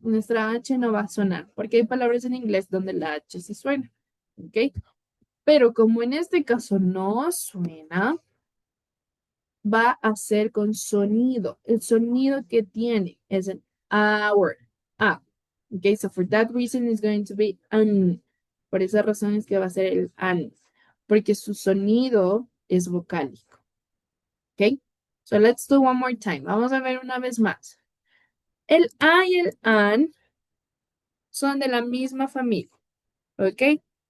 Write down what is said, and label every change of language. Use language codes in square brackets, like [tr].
[es] Nuestra H no va a sonar, porque hay palabras en inglés donde la H sí suena. ¿Ok? Pero como en este caso no suena, va a ser con sonido. El sonido que tiene es el hour. Ah. ¿Ok? [en] So for that reason it's going to be an. [es] Por esa razón es que va a ser el an, porque su sonido es vocálico. ¿Ok? [en] So let's do one more time. [es] Vamos a ver una vez más. El a y el an son de la misma familia. ¿Ok?